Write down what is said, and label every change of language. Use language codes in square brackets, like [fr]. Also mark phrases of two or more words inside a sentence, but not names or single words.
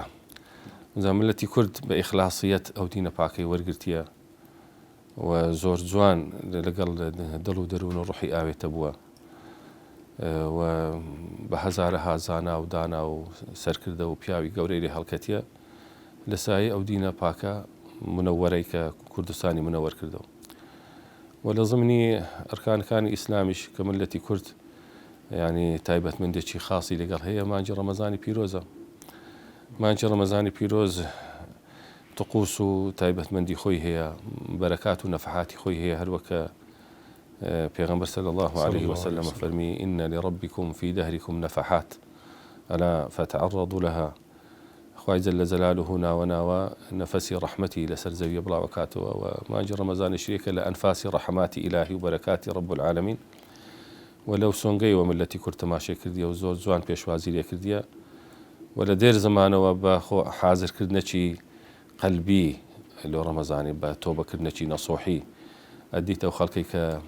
[ckb] ئەمجا ملەتی کورد بە ئیخلاسیەت ئەو دینە پاکەی وەرگرتیە و زۆر جوان لەگەڵ دڵ و دەروون و ڕوحی ئاوێتە بووە و بە هەزارەها زانا و دانا و سەرکردە و پیاوی گەورەی لێ هەڵکەتیە لە سایە ئەو دینە پاکە منەوەرەی کە کوردستانی منەوەر کردەوە و لە ضمنی ئەرکانەکانی ئیسلامیش کە ملەتی کورد ینی تایبەتمەندێکی خاصی لەگەڵ هەیە مانجی ڕەمەزانی پیرۆزە. مانجی ڕەمەزانی پیرۆز طقوس و تایبەتمەندی خۆی هەیە، بەرەکات و نەفحاتی خۆی هەیە، هەروەکە پێغەمبەر [ar] صلی الله عليه وسلم [ckb] فەرمی [ar] إن لربكم في دهركم نفحات ألا فتعرضوا لها. [ckb] خوای [ar] جل جلاله [ckb] ناوە نەفەسی ڕەحمەتی لەسەر زەویە بڵاوەکاتەوە و مانجی ڕەمەزانی شریکە لە ئەنفاسی ڕەحماتی ئیلاهی و بەرەکاتی [ar] رب العالمین [ckb] و لەو سۆنگەیەوە ملەتی کورد تەماشای کردیە و زۆر جوان پێشوازی لێ کردیە و لە دێر زمانەوە بە حازرکردنەکی قەلبی لۆ ڕەمەزانی بە تۆبەکردنەکی نەسۆحی ئەدیتە و خەڵکەی کە